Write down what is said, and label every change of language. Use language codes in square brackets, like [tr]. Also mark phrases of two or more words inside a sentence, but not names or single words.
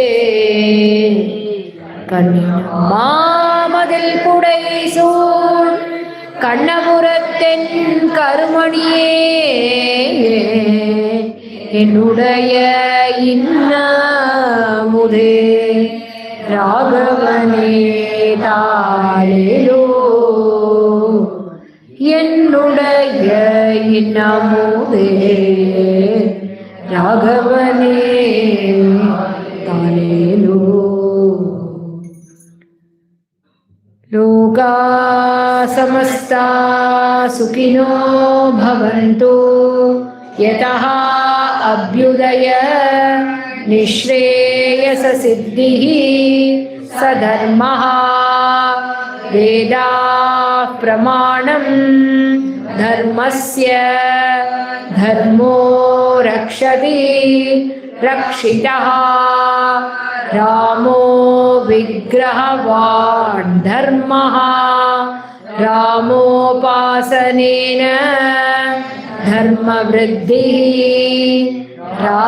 [ta] கண்ணினமாமதில் புடை சூழ் கண்ணபுரத்தென் கருமணியே என்னுடைய இன்னமுதே ராகவனே தாளேலோ என்னுடைய இன்னமுதே ராகவனே தாளேலோ [sa] लोका समस्ता सुखिनो भवन्तु यतः अभ्युदय निःश्रेयस सिद्धिः सधर्मः वेदाः प्रमाणं धर्मस्य धर्मो रक्षति रक्षितः रामो विग्रहवान् धर्मः रामोपासनेन धर्मवृद्धिः